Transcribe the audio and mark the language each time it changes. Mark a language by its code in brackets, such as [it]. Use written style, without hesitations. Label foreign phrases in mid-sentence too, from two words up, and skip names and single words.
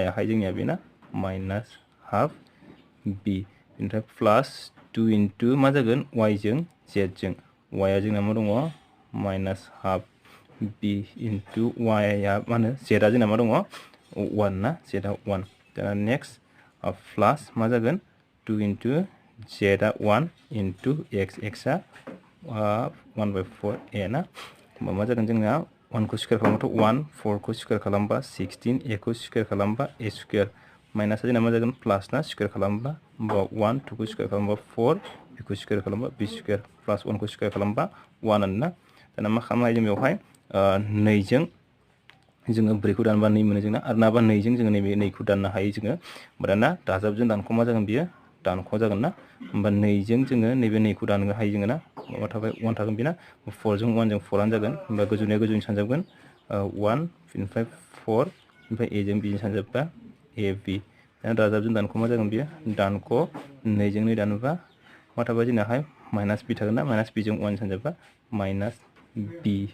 [brx] आहाय जोंनिया बेना [en] minus half [brx] b बेनिफ्राय प्लास 2 इनटु मा जागोन y जों z जों y आ जोंना मा दङ माइनास हाफ b इनटु y आ मा होनो z आ जोंना मा दङ 1 ना z आ 1 दाना [en] next plus [brx] मा जागोन 2 इनटु z आ 1 इनटु x आ 1/4a ना होमबा मा जागोन जोंना 1 को स्क्वायर खालामबाथ' 1 4 को स्क्वायर खालामबा 16 a को स्क्वायर खालामबा a [en] square minus [brx] जोंना मा जागोन प्लास ना स्क्वायर खालामबा होमबा 1 2 को स्क्वायर खालामबा 4 b को स्क्वायर खालामबा b [en] square plus [brx] 1 को स्क्वायर खालामबा 1 आनो ना दाना मा खालामनो हायो जों बेवहाय 2 जों जोङो 4 खौ दानबा 2 मोनो जोंना आरो नाबा 2 जों जोङो नैबे 2 खौ दाननो हायो जोङो दाना दाजाबजों दानख' मा जागोन बियो दानख' जागोन ना होमबा 2 जों जोङो नैबे 2 खौ दाननो हायो जोङो ना माबा थाबाय 1 थागोन बेना 4 जों 1 जों 4 आनो जागोन होमबा गोजौनिया गोजौनि सानजाबगोन 1 बेनिफ्राय 4 ओमफ्राय a जों b जों सानजाबबा ab दाना दाजाबजों दानख' मा जागोन बियो दानख' 2 जों 2 दानोबा मा थाबाय जोंनाहाय माइनास b थागोन ना माइनास b जों 1 सानजाबबा माइनास b